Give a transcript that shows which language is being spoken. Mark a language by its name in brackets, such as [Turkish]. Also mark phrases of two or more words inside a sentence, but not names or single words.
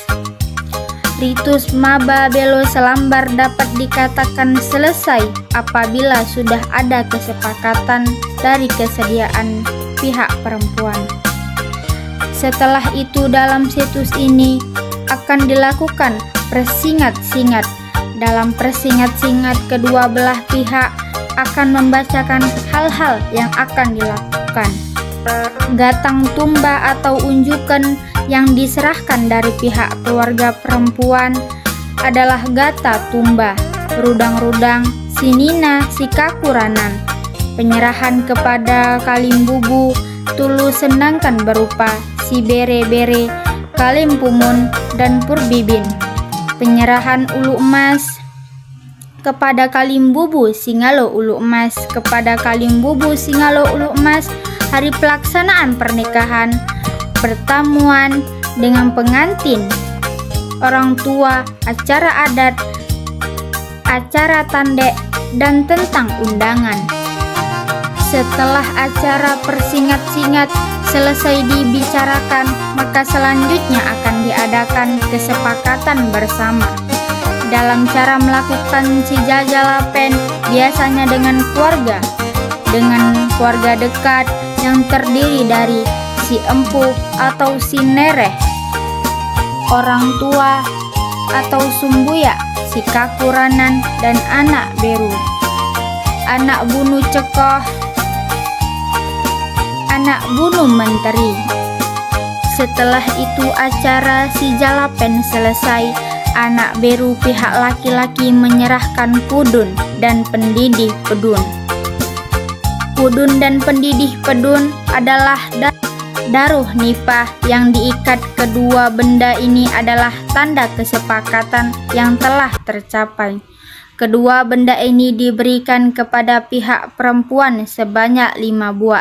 [Indonesian] Ritus Maba Belo Selambar dapat dikatakan selesai apabila sudah ada kesepakatan dari kesediaan pihak perempuan. Setelah itu dalam situs ini akan dilakukan persingat-singat. Dalam persingat-singat kedua belah pihak akan membacakan hal-hal yang akan dilakukan. Gatang tumba atau unjukan yang diserahkan dari pihak keluarga perempuan adalah gata tumba, rudang-rudang, sinina, sikakuranan. Penyerahan kepada kalimbubu tulu senangkan berupa si bere-bere, kalimpumun, dan purbibin. Penyerahan ulu emas kepada kalimbubu singalo ulu emas, kepada kalimbubu singalo ulu emas, hari pelaksanaan pernikahan, pertemuan dengan pengantin, orang tua, acara adat, acara tandek, dan tentang undangan. Setelah acara persingat-singat selesai dibicarakan, maka selanjutnya akan diadakan kesepakatan bersama. Dalam cara melakukan sijajalapen biasanya dengan keluarga dekat yang terdiri dari si empu atau si nereh, orang tua atau sumbuya, si kakuranan, dan anak beru. [Batak Karo] Anak bunu cekoh, anak bunu menteri. [Indonesian] Setelah itu acara si jalapen selesai, anak beru pihak laki-laki menyerahkan pudun dan pendidih pedun. Pudun dan pendidih pedun adalah daruh nipah yang diikat. Kedua benda ini adalah tanda kesepakatan yang telah tercapai. Kedua benda ini diberikan kepada pihak perempuan sebanyak 5 buah.